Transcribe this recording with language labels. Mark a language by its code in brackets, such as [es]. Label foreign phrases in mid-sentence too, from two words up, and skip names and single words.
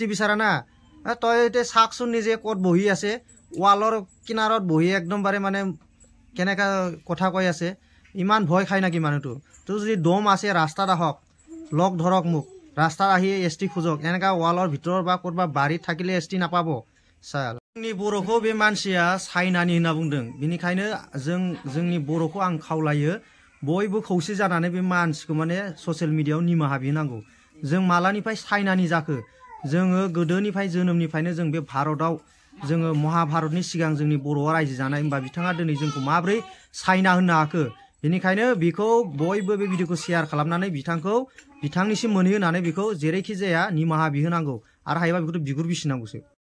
[as] বিচাৰা না তই এতিয়া চাকচোন নিজে ক'ত বহি আছে ৱালৰ কিনাৰত বহি একদম বাৰে মানে কেনেকা কথা কৈ আছে ইমান ভয় খাই নাকি মানুহটো তো যদি দম আছে ৰাস্তাত আহক লগ ধৰক মোক ৰাস্তাত আহি এসটি খুজক এনেকা ৱালৰ ভিতৰৰ বা ক'ৰবা বাৰীত থাকিলে এসটি নাপাব চাল [brx] जोंनि बर'खौ बे मानसिया चाइनानि होनना बुंदों बिनिखायनो जोंनि बर'खौ आं खावलायो बयबो खौसे जानानै बे मानसिखौ माने [en] social mediaयाव [brx] निमाहा बिनांगौ जों मालानिफ्राय चाइनानि जाखो जोङो गोदोनिफ्राय जोनोमनिफ्रायनो जों बे भारताव जोङो महाभारतनि सिगां जोंनि बर'आ रायजो जानाय होनबा बिथाङा दिनै जोंखौ माब्रै चाइना होननो हाखो बेनिखायनो बेखौ बयबो बे भिडिअखौ शेयार खालामनानै बिथांनिसिम मोनहोनानै बेखौ जेरैखि जाया निमाहा बिहोनांगौ आरो हायोबा बेखौ बिगुर बिसिनांगौसो